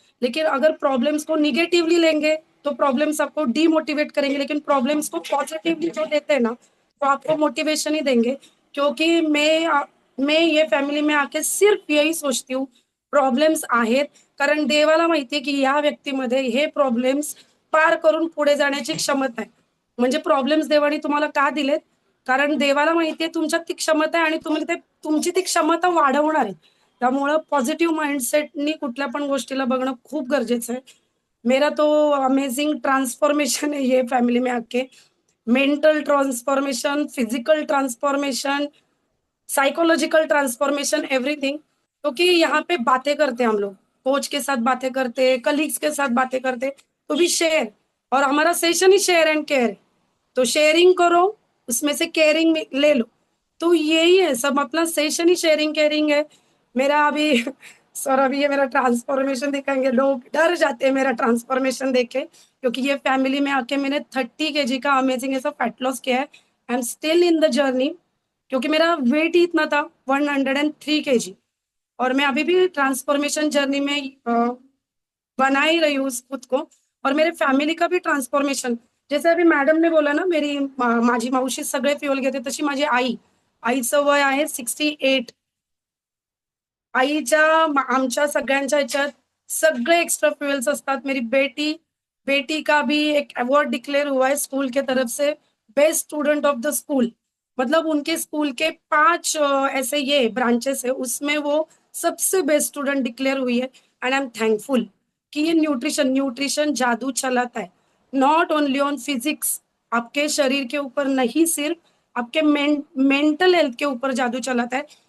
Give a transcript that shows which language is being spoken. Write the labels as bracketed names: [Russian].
[Hindi] लेकिन अगर प्रॉब्लम्स को निगेटिवली लेंगे तो प्रॉब्लम्स आपको डीमोटिवेट करेंगे, लेकिन प्रॉब्लम्स को पॉजिटिवली जो लेते हैं ना, तो आपको मोटिवेशन ही देंगे। क्योंकि मैं ये फैमिली में आके सिर्फ यही सोचती हूँ, [Marathi] प्रॉब्लेम्स आहेत, कारण देवाला माहिती आहे की या व्यक्तीमध्ये हे प्रॉब्लेम्स पार करून पुढे जाण्याची क्षमता आहे। म्हणजे प्रॉब्लेम्स देवाने तुम्हाला का दिलेत, कारण देवाला माहितीये तुमच्यात ती क्षमता आहे आणि तुम्ही तुमची ती क्षमता वाढवणार आहे. त्यामुळं पॉझिटिव्ह माइंडसेटनी कुठल्या पण गोष्टीला बघणं खूप गरजेचं आहे. [Hindi] मेरा तो अमेजिंग ट्रांसफॉर्मेशन है ये फैमिली में आके. Mental transformation, physical transformation, psychological transformation, everything. क्योंकि यहाँ पे बातें करते हैं हम लोग, कोच के साथ बातें करते हैं, कलीग्स के साथ बातें करते हैं, तो भी शेयर. और हमारा session he share and care है. तो शेयरिंग करो, उसमें से केयरिंग ले लो. तो यही है सब, अपना सेशन ही शेयरिंग केयरिंग है. मेरा अभी सर अभी ये मेरा ट्रांसफॉर्मेशन दिखाएंगे, लोग डर जाते हैं मेरा ट्रांसफॉर्मेशन देख के, क्योंकि ये फैमिली में आके मैंने 30 kg का अमेजिंग ऐसा फैट लॉस किया है. [English] I am still in the journey, [Hindi] क्योंकि मेरा वेट ही इतना था 103 kg. और मैं अभी भी ट्रांसफॉर्मेशन जर्नी में बना ही रही हूँ खुद को. और मेरे फॅमिली का भी ट्रान्सफॉर्मेशन, जैसे अभी मॅडम ने बोला ना, मेरी [Marathi] माझी मावशी सगळे फ्युअल घेते, तशी माझी आईचं वय आहे [Hindi] 68. [Marathi] आईच्या आमच्या सगळ्यांच्या ह्याच्यात सगळे एक्स्ट्रा फ्यूल्स असतात. [Hindi] मेरी बेटी का भी एक अवार्ड डिक्लेयर हुआ है स्कूल के तरफ से, best student of the school. मतलब उनके स्कूल के 5 ऐसे ये ब्रांचेस है, उसमें वो सबसे बेस्ट स्टूडेंट डिक्लेयर हुई है. [English] and I am thankful [Hindi] कि ये न्यूट्रिशन जादू चलाता है, [English] not only on physics, [Hindi] आपके शरीर के ऊपर नहीं, सिर्फ आपके मेंटल हेल्थ के ऊपर जादू चलाता है.